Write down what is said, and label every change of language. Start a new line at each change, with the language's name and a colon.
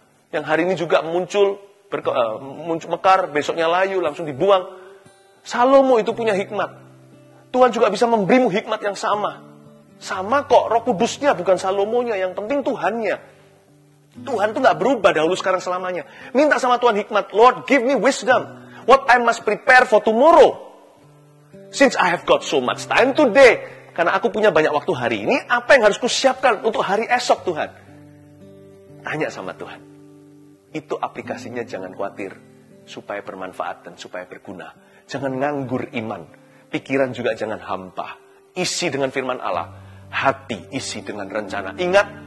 Indonesian: Yang hari ini juga muncul mekar, besoknya layu, langsung dibuang. Salomo itu punya hikmat. Tuhan juga bisa memberimu hikmat yang sama. Sama kok, Roh Kudusnya bukan Salomonya, yang penting Tuhannya. Tuhan itu nggak berubah dahulu sekarang selamanya. Minta sama Tuhan hikmat,
English: Lord give me wisdom, what I must prepare for tomorrow. Since I have got so much time today,
Indonesian: karena aku punya banyak waktu hari ini, apa yang harus kusiapkan untuk hari esok Tuhan? Tanya sama Tuhan. Itu aplikasinya jangan khawatir, supaya bermanfaat dan supaya berguna. Jangan nganggur iman, pikiran juga jangan hampa. Isi dengan firman Allah. Hati isi dengan rencana. Ingat,